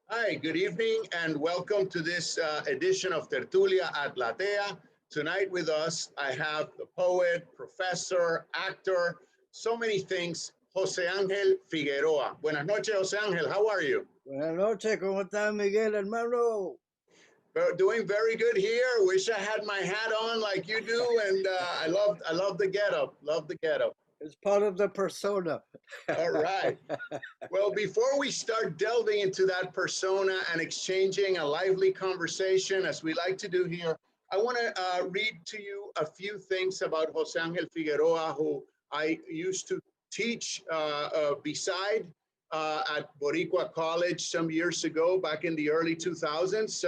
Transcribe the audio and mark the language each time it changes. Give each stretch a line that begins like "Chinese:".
English: right, good evening and welcome to this edition of Tertulia at LATEA. Tonight with us, I have the poet, professor, actor, so many things, José Angel Figueroa.
Spanish: Buenas noches,
English: José Angel, how are you?
Spanish: Buenas noches, ¿cómo está Miguel, hermano?
English: Doing very good here. Wish I had my hat on like you do, and I love the getup. Love the getup. It's part of the persona. All right. Well, before we start delving into that persona and exchanging a lively conversation, as we like to do here, I want to read to you a few things about José Angel Figueroa, who I used to teach beside at Boricua College some years ago, back in the early 2000s.